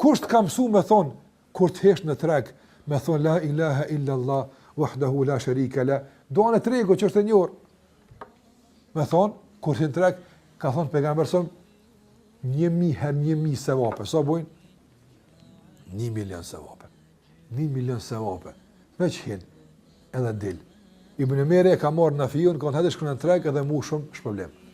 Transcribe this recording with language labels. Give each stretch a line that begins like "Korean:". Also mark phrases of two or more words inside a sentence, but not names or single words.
Albanian: Kush të ka mësu me thonë, kur të hesh në treg, me thonë
Arabic: la ilaha illa Allah, wahdahu la sharika la,
Albanian: doa në tregu që është e njohur. Me thonë, kur të në treg, ka thonë pejgamberi son 1000 herë 1000 sevape. Sa bojnë? 1 milion sevape. 1 milion sevape. Veç hin, edhe dil. Ibn Umeri e ka marrë në fiun, ka hajde shkon në treg edhe mu shumë shpërblim.